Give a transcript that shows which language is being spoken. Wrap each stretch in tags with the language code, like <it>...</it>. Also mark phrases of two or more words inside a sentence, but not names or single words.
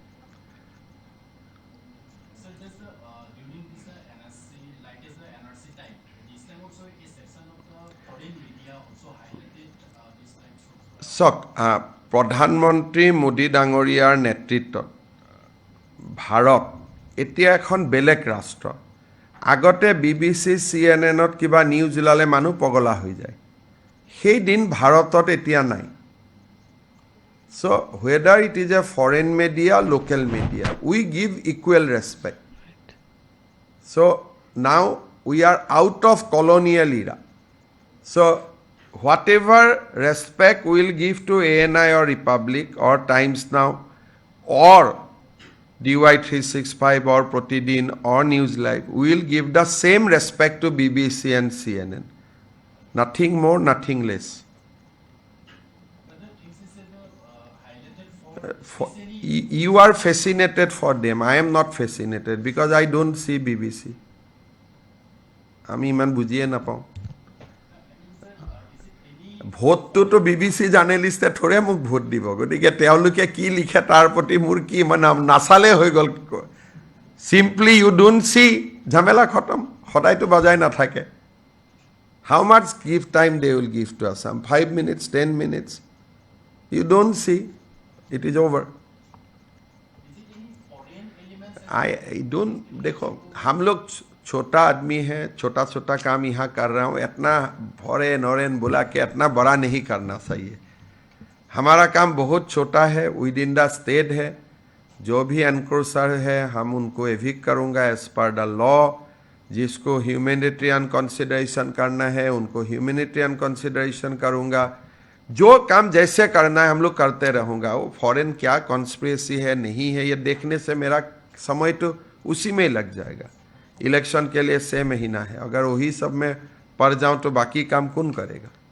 <as>চাওক প্ৰধানমন্ত্ৰী মোদী ডাঙৰীয়াৰ নেতৃত্বত ভাৰত এতিয়া এখন বেলেগ ৰাষ্ট্ৰ আগতে BBC CNNত কিবা নিউজ ওলালে মানুহ পগলা হৈ যায় সেই দিন ভাৰতত এতিয়া নাই</as> <en>so whether it is a foreign media local media we give equal respect so now we are out of colonial era so whatever respect we will give to ANI or Republic or Times Now or DY 365 or Pratidin or News Live, we will give the same respect to BBC and CNN. Nothing more, nothing less. You are fascinated for them. I am not fascinated because I don't see BBC.</en> <as>আমি ইমান বুজিয়ে নাপাওঁ ভোটটোতো BBC জাৰ্নেলিষ্টে থৰে মোক ভোট দিব গতিকে তেওঁলোকে কি লিখে তাৰ প্ৰতি মোৰ কি মানে নাচালে হৈ গ'ল</as> <en>simply you don't see</en> <as>ঝামেলা খতম সদায়তো বজাই নাথাকে</as> <en>how much give time they will give to Assam 5 minutes 10 minutes you don't see it is over I don't</en> <hi>देखो हम लोग छोटा आदमी है छोटा छोटा काम यहाँ कर रहा हूँ इतना फॉरेन ऑरेन बुला के इतना बड़ा नहीं करना चाहिए हमारा काम बहुत छोटा है</hi> <en>within the state</en> <hi>है जो भी एनक्रोचर है हम उनको एविक्ट करूँगा</hi> <en>as per the law</en> <hi>जिसको</hi> <en>humanitarian consideration</en> <hi>करना है उनको</hi> <en>humanitarian consideration</en> <hi>करूँगा जो काम जैसे करना है हम लोग करते रहूँगा वो फॉरेन क्या कॉन्स्पिरेसी है नहीं है ये देखने से मेरा समय तो उसी में लग जाएगा इलेक्शन के लिए 6 महीना है अगर वही सब में पड़ जाऊं तो बाकी काम कौन करेगा</hi>